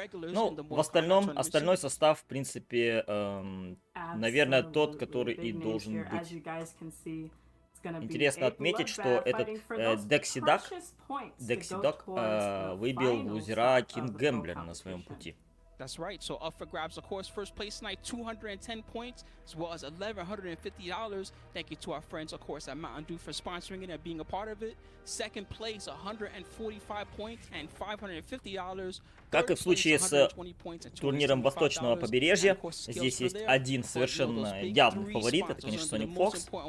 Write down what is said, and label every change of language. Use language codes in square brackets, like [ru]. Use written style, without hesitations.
[ru] Ну, в остальном, остальной состав, в принципе, наверное, тот, который и должен быть. Интересно отметить, что этот Dexy Dog выбил лузера Кинг Гэмблера на своем пути. [en] That's right. So up for grabs, of course, first place tonight, 210 points, as well as $1,150. Thank you to our friends, of course, at Mountain Dew for sponsoring it and being a part of it. Second place, 145 points and $550. [ru] Как и в случае с турниром восточного побережья, здесь есть один совершенно явный фаворит, это, конечно, Sonic Fox.